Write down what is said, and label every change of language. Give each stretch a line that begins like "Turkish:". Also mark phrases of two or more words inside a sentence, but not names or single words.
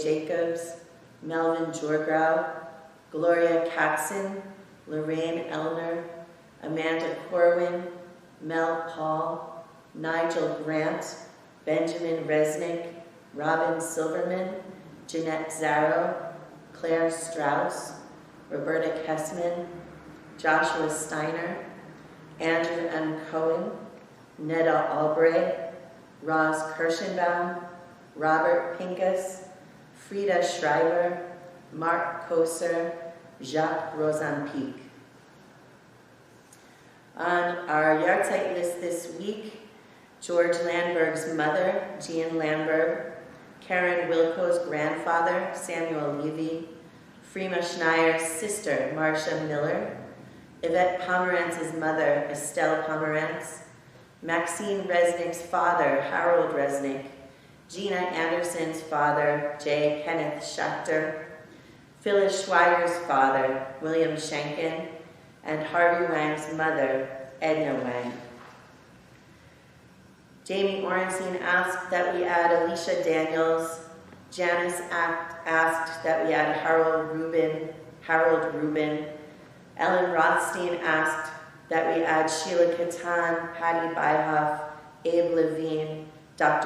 English: Jacobs, Melvin Jorgrau, Gloria Katzen, Lorraine Elner, Amanda Corwin, Mel Paul, Nigel Grant, Benjamin Resnick, Robin Silverman, Jeanette Zarrow, Claire Strauss, Roberta Kessman, Joshua Steiner, Andrew M. Cohen, Neda Albright, Roz Kirschenbaum, Robert Pincus, Frida Schreiber, Mark Koser, Jacques Rosanpique. On our yahrzeit list this week, George Landberg's mother, Jean Landberg, Karen Wilco's grandfather, Samuel Levy, Freema Schneier's sister, Marcia Miller, Yvette Pomerantz's mother, Estelle Pomerantz, Maxine Resnick's father, Harold Resnick, Gina Anderson's father, J. Kenneth Schachter, Phyllis Schweiger's father, William Schenken, and Harvey Wang's mother, Edna Wang. Jamie Orenstein asked that we add Alicia Daniels. Janice asked that we add Harold Rubin. Ellen Rothstein asked that we add Sheila Catan, Patty Byhoff, Abe Levine, Dr.